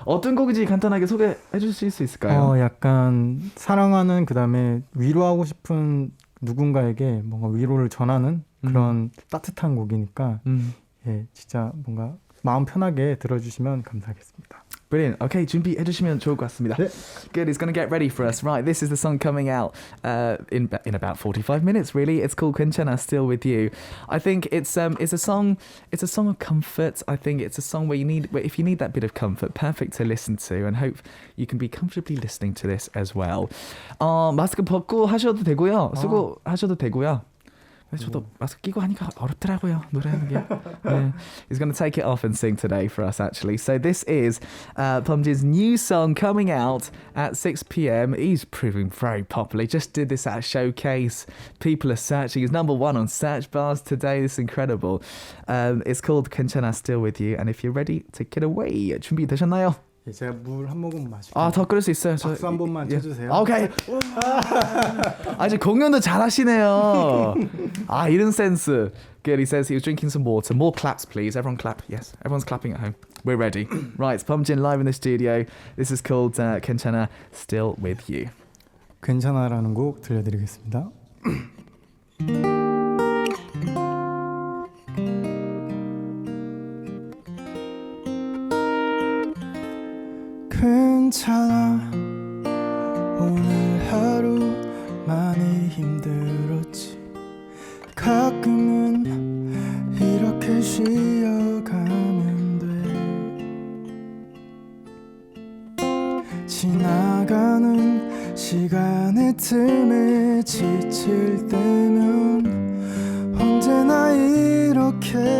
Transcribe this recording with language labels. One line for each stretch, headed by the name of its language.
Korean: 어떤 곡인지 간단하게 소개해 주실 수 있을까요? 약간 사랑하는 그다음에 위로하고 싶은 누군가에게 뭔가 위로를 전하는 그런 따뜻한 곡이니까 예, 진짜 뭔가 마음 편하게 들어주시면 감사하겠습니다.
English: Brilliant.
Korean: Okay, 준비해 주시면 좋을 것 같습니다. 네.
English: Good. He's going to get ready for us. Right, this is the song coming out in about 45 minutes. Really, it's called 괜찮아 Still With You. I think it's a song of comfort. I think it's a song where if you need that bit of comfort, perfect to listen to, and hope you can be comfortably listening to this as well.
Korean: 마스크 벗고 하셔도 되고요. 쓰고 하셔도 되고요. 저도 마스크 끼고 하니까 어렵더라고요, 노래하는 게.
English: Yeah. He's going to take it off and sing today for us, actually. So this is BUMJIN's new song coming out at 6 p.m. He's proving very popular. He just did this at a showcase. People are searching. He's number 1 on search bars today. It's incredible. It's called 괜찮아 Still With You. And if you're ready, take it away.
Korean: 준비되셨나요? 예, 제가 물 한 모금 마실게요. 더 끓일 수 있어요. 박수 한 번만 쳐주세요. 오케이. 아주 공연도 잘하시네요. 이런 센스.
English: Good. He says he was drinking some water. More claps, please. Everyone clap. Yes, everyone's clapping at home. We're ready. Right, it's BUMJIN live in the studio. This is called 괜찮아 Still With You.
Korean: 괜찮아라는 곡 들려드리겠습니다. 괜찮아 오늘 하루 많이 힘들었지 가끔은 이렇게 쉬어가면 돼 지나가는 시간의 틈에 지칠 때면 언제나 이렇게